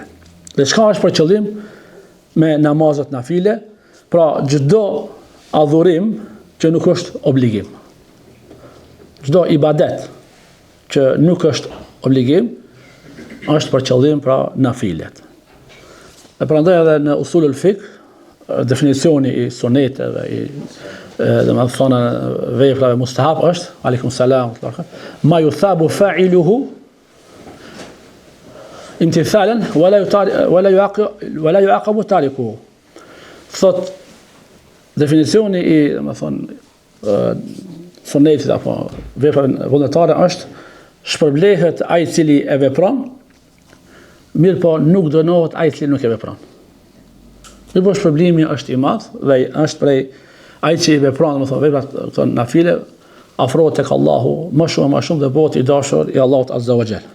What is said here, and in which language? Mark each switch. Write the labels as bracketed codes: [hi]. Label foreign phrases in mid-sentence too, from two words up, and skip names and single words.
[sq] Dhe çka është për qëllim me namazet nafile? Pra çdo adhurim që nuk është obligim. Çdo ibadet që nuk është obligim është për qëllim pra nafilet. E prandaj edhe në [ar] أصول الفقه [sq] definicioni i suneteve i domethënë veprave mustahab është [ar] عليكم السلام ما يثاب فاعله امتثالا ولا يعاقب تاركه. [sq] Thot definicioni i domethënë sunetit apo veprave vullnetare është shpërblehet ai i cili e vepron, mirë po nuk dënohet ai i cili nuk e vepron. Mirë po shpërblimi është i madh dhe është prej ai që i vepron, domethënë veprat këto nafile, afrohet tek Allahu më shumë dhe bëhet i dashur i Allahut [ar] عز وجل.